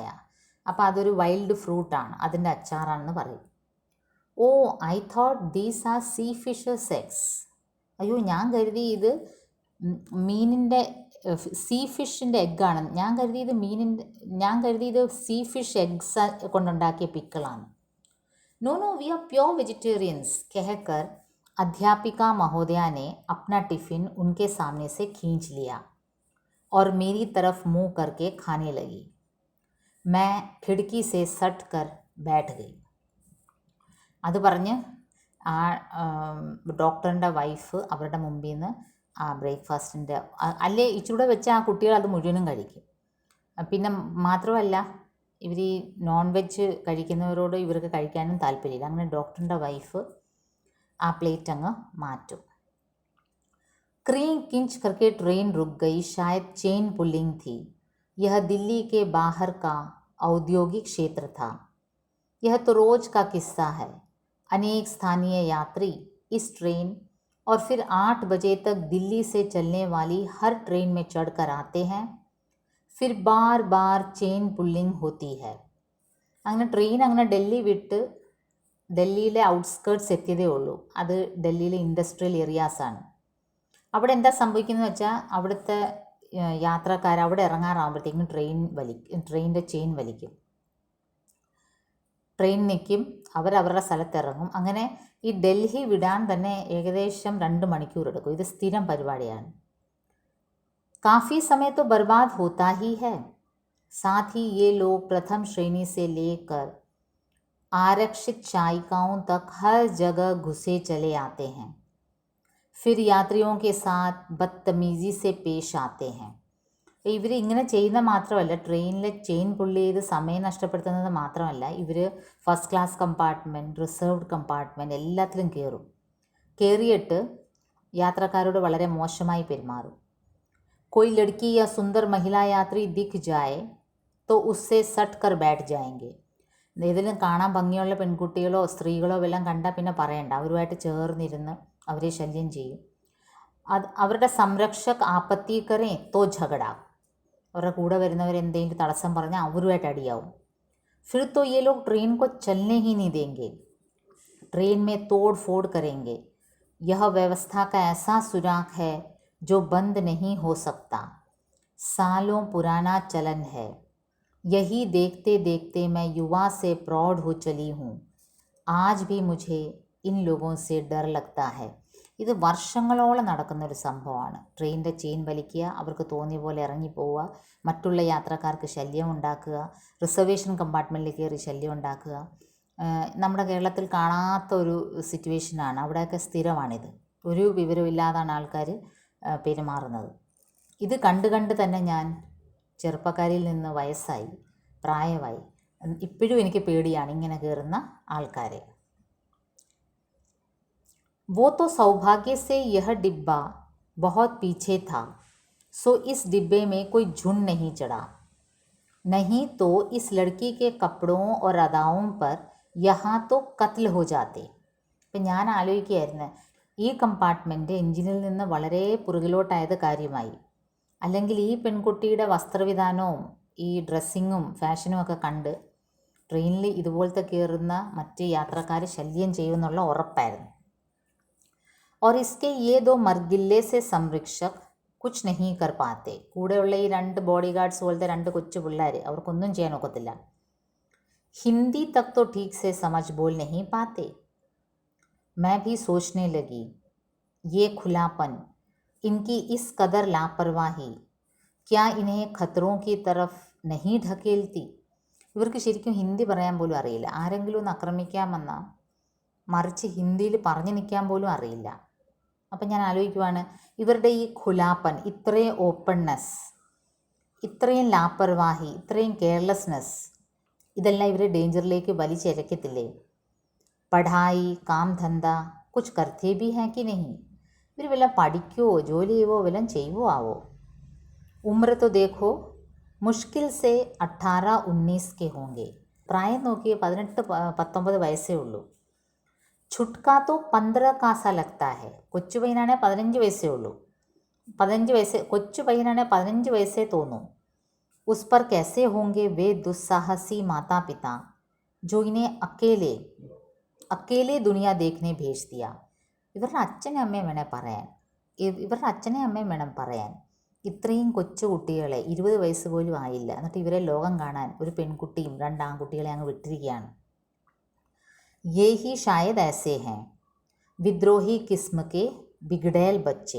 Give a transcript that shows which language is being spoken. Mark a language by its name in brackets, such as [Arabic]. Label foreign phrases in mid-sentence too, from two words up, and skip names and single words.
[Malayalam] അപ്പോൾ അതൊരു വൈൽഡ് ഫ്രൂട്ടാണ്, അതിൻ്റെ അച്ചാറാണെന്ന് പറയും. [English] Oh I thought these are sea fishes eggs. [Malayalam] അയ്യോ ഞാൻ കരുതി ഇത് മീനിൻ്റെ [English] sea fish egg. [Malayalam] ഞാൻ കരുതി ഇത് [English] sea fish eggs [Malayalam] കൊണ്ടുണ്ടാക്കിയ പിക്കിളാണ്. [English] no no we are pure vegetarians, [Hindi] कहकर अध्यापिका महोदया ने अपना टिफ़िन उनके सामने से खींच लिया और मेरी तरफ मुंह करके खाने लगी. मैं खिड़की से सट कर बैठ गई. [Malayalam] അത് പറഞ്ഞ് ആ [English] doctor's wife [Malayalam] അവരുടെ മുമ്പിൽ നിന്ന് ആ ബ്രേക്ക്ഫാസ്റ്റിൻ്റെ അല്ലേ ഇച്ചിരൂടെ വെച്ച് ആ കുട്ടികൾ അത് മുഴുവനും കഴിക്കും. പിന്നെ മാത്രമല്ല ഇവർ ഈ [English] non veg [Malayalam] കഴിക്കുന്നവരോട് ഇവർക്ക് കഴിക്കാനും താല്പര്യമില്ല. അങ്ങനെ [English] doctor's wife [Malayalam] ആ പ്ലേറ്റ് അങ്ങ് മാറ്റും. [Hindi] क्रीं किंच करके ट्रेन रुक गई, शायद [English] chain pulling [Hindi] थी. यह दिल्ली के बाहर का औद्योगिक क्षेत्र था. यह तो रोज का किस्सा है. अनेक स्थानीय यात्री इस ट्रेन और फिर 8 बजे तक दिल्ली से चलने वाली हर ट्रेन में चढ़कर आते हैं. फिर बार बार [English] chain pulling [Hindi] होती है. [Malayalam] അങ്ങനെ ട്രെയിൻ അങ്ങനെ ഡൽഹി വിട്ട് ഡൽഹിയിലെ ഔട്ട്സ്കേർട്ട്സ് എത്തിയതേ ഉള്ളൂ. അത് ഡൽഹിയിലെ [English] industrial areas. [Malayalam] അവിടെ എന്താ സംഭവിക്കുന്നത് വെച്ചാൽ അവിടുത്തെ യാത്രക്കാർ അവിടെ ഇറങ്ങാറാകുമ്പോഴത്തേക്കും ട്രെയിനിൻ്റെ ചെയിൻ വലിക്കും. ട്രെയിൻ നിൽക്കും, അവരവരുടെ സ്ഥലത്തിറങ്ങും. അങ്ങനെ ഈ ഡൽഹി വിടാൻ തന്നെ ഏകദേശം 2 മണിക്കൂർ എടുക്കും. ഇത് സ്ഥിരം പരിപാടിയാണ്. [Hindi] काफ़ी समय तो बर्बाद होता ही है. साथ ही ये लोग प्रथम श्रेणी से लेकर आरक्षित चायिकाओं तक हर जगह घुसे चले आते हैं. फिर यात्रियों के साथ बदतमीज़ी से पेश आते हैं. [Malayalam] ഇവർ ഇങ്ങനെ ചെയ്യുന്ന മാത്രമല്ല, ട്രെയിനിൽ [English] chain pull [Malayalam] ചെയ്ത് സമയം നഷ്ടപ്പെടുത്തുന്നത് മാത്രമല്ല, ഇവർ [English] first class compartment, reserved compartment [Malayalam] എല്ലാത്തിലും കയറിയിട്ട് യാത്രക്കാരോട് വളരെ മോശമായി പെരുമാറും. [Hindi] कोई लड़की या सुंदर महिला यात्री दिख जाए तो उससे सट कर बैठ जाएंगे. [Malayalam] ഏതെങ്കിലും കാണാൻ ഭംഗിയുള്ള പെൺകുട്ടികളോ സ്ത്രീകളോ വല്ലതും കണ്ടാൽ പിന്നെ പറയണ്ട, അവരുമായിട്ട് ചേർന്നിരുന്ന് അവരെ ശല്യം ചെയ്യും. [Hindi] അവരുടെ संरक्षक आपत्ति करे तो झगड़ा. [Malayalam] അവരുടെ കൂടെ വരുന്നവരെന്തെങ്കിലും തടസ്സം പറഞ്ഞാൽ അവരുമായിട്ട് അടിയാവും. [Hindi] फिर तो ये लोग ट्रेन को चलने ही नहीं देंगे. ट्रेन में तोड़ फोड़ करेंगे. यह व्यवस्था का ऐसा सुराख है जो बंद नहीं हो सकता. सालों पुराना चलन है. यही देखते देखते मैं युवा से प्रौढ़ हो चली हूँ. आज भी मुझे इन लोगों से डर लगता है. [Malayalam] ഇത് വർഷങ്ങളോളം നടക്കുന്നൊരു സംഭവമാണ്. ട്രെയിനിൻ്റെ ചെയിൻ വലിക്കുക, അവർക്ക് തോന്നിയ പോലെ ഇറങ്ങിപ്പോവുക, മറ്റുള്ള യാത്രക്കാർക്ക് ശല്യം ഉണ്ടാക്കുക, [English] reservation compartment [Malayalam] കയറി ശല്യം ഉണ്ടാക്കുക. നമ്മുടെ കേരളത്തിൽ കാണാത്ത ഒരു സിറ്റുവേഷനാണ്. അവിടെയൊക്കെ സ്ഥിരമാണിത്. ഒരു വിവരമില്ലാതാണ് ആൾക്കാർ പെരുമാറുന്നത്. ഇത് കണ്ട് തന്നെ ഞാൻ ചെറുപ്പക്കാരിൽ നിന്ന് വയസ്സായി, പ്രായമായി. ഇപ്പോഴും എനിക്ക് പേടിയാണ് ഇങ്ങനെ കയറുന്ന ആൾക്കാരെ. [Hindi] वो तो सौभाग्य से यह डिब्बा बहुत पीछे था, सो इस डिब्बे में कोई झुंड नहीं चढ़ा. नहीं तो इस लड़की के कपड़ों और अदाओं पर यहाँ तो कत्ल हो जाते. [Malayalam] ഇപ്പം ഞാൻ ആലോചിക്കുകയായിരുന്നു, ഈ കമ്പാർട്ട്മെൻറ്റ് എഞ്ചിനിൽ നിന്ന് വളരെ പുറകിലോട്ടായത് കാര്യമായി. അല്ലെങ്കിൽ ഈ പെൺകുട്ടിയുടെ വസ്ത്രവിധാനവും ഈ ഡ്രസ്സിങ്ങും ഫാഷനും ഒക്കെ കണ്ട് ട്രെയിനിൽ ഇതുപോലത്തെ കയറുന്ന മറ്റ് യാത്രക്കാർ ശല്യം ചെയ്യുമെന്നുള്ള ഉറപ്പായിരുന്നു. [Hindi] और इसके ये दो मरगिल्ले से संरक्षक कुछ नहीं कर पाते. [Malayalam] കൂടെയുള്ള ഈ 2 [English] body guards [Malayalam] പോലത്തെ 2 കൊച്ചു പിള്ളേർ, അവർക്കൊന്നും ചെയ്യാൻ ഒക്കത്തില്ല. [Hindi] हिंदी तक तो ठीक से समझ बोल नहीं पाते. मैं भी सोचने लगी, ये खुलापन, इनकी इस कदर लापरवाही, क्या इन्हें खतरों की तरफ नहीं ढकेलती. [Malayalam] ഇവർക്ക് ശരിക്കും ഹിന്ദി പറയാൻ പോലും അറിയില്ല. ആരെങ്കിലും ഒന്ന് ആക്രമിക്കാൻ വന്നാൽ മറിച്ച് ഹിന്ദിയിൽ പറഞ്ഞു നിൽക്കാൻ പോലും അറിയില്ല. അപ്പം ഞാൻ ആലോചിക്കുവാണ്, ഇവരുടെ ഈ ഖുലാപ്പൻ, ഇത്രയും ഓപ്പൺനെസ്, ഇത്രയും ലാപ്പർവാഹി, ഇത്രയും കെയർലെസ്നെസ്, ഇതെല്ലാം ഇവരെ ഡേഞ്ചറിലേക്ക് വലിച്ചിഴക്കത്തില്ലേ? [Hindi] पढ़ाई काम धंधा कुछ करते भी हैं कि नहीं. [Malayalam] ഇവർ വല്ല പഠിക്കുവോ ജോലി ചെയ്യുവോ വല്ലതും ചെയ്യുവോ ആവോ? [Hindi] उम्र तो देखो मुश्किल से 18-19 के होंगे. [Malayalam] പ്രായം നോക്കിയേ 18-19 വയസ്സേ ഉള്ളൂ. [Hindi] छुटका तो 15 का सा लगता है. [Malayalam] കൊച്ചു പയ്യനാണെ 15 വയസ്സേ ഉള്ളൂ. 15 വയസ്സ് കൊച്ചു പയ്യനാണെ 15 വയസ്സേ തോന്നും. [Hindi] उस पर कैसे होंगे वे दुस्साहसी माता पिता जो इन्हें अकेले दुनिया देखने भेज दिया. [Malayalam] ഇവരുടെ അച്ഛനും അമ്മയും വേണം പറയാൻ. ഇത്രയും കൊച്ചു കുട്ടികളെ 20 വയസ്സ് പോലും ആയില്ല, എന്നിട്ട് ഇവരെ ലോകം കാണാൻ ഒരു പെൺകുട്ടിയും 2 ആൺകുട്ടികളെ അങ്ങ് വിട്ടിരിക്കുകയാണ്. [Hindi] ये ही शायद ऐसे हैं विद्रोही किस्म के बिगड़ैल बच्चे.